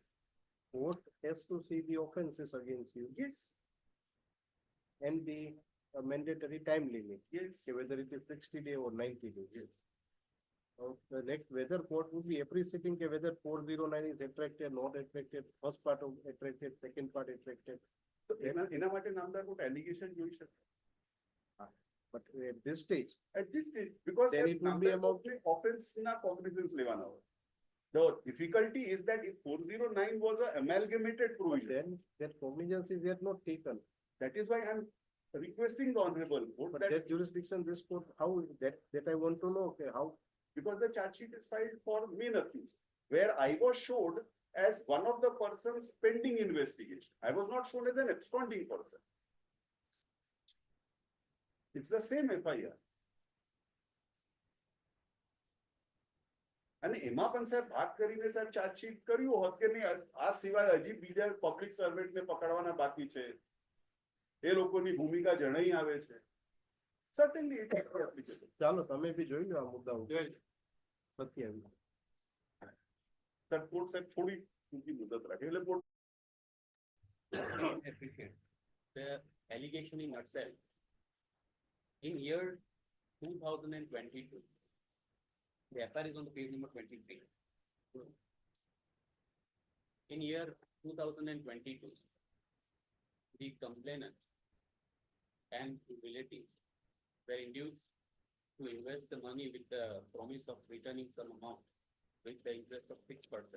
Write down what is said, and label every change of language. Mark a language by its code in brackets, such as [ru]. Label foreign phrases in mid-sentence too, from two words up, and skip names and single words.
[en] court has to see the offenses against you Yes, and the mandatory time limit, yes. okay, whether it is 60 days or 90 days. Yes. The next, whether court would be appreciating whether 409 is attracted, not attracted, first part of attracted, second part attracted. [gu] તો એના માટે નામદાર કોર્ટ allegation જોઈ શકે. [en] But at this stage, At this stage, because Then it would be about- [gu] offense na cognizance લેવાના હોય. [en] The difficulty is that if 409 was a amalgamated provision, then that cognizance is yet not taken. that is why I'm requesting the honorable court But that, that jurisdiction, this court, how, that I want to know, okay, how, because the charge sheet is filed for main accused, where I was showed as one of the persons pending investigation. I was not shown as an absconding person. It's the same FIR. [gu] અને એમાં પણ સાહેબ વાત કરીને સાહેબ ચાર્જશીટ કર્યું હોત કે નહીં, આ સિવાય હજી બીજા પબ્લિક સર્વેન્ટને પકડવાના બાકી છે, એ લોકોની ભૂમિકા જણાઈ આવે છે. [en] Certainly it is applicable. [gu] ચાલો તમે બી જોઈ લો આ મુદ્દા ઉપર. 27. Sir, court સાહેબ થોડી ટૂંકી મુદત રાખે એટલે court [en] appreciate the allegation in itself. In year 2022, the FIR is on the page number 23. In year 2022, the complainant and his relatives were induced to invest the money with the promise of returning some amount with the interest of 6%.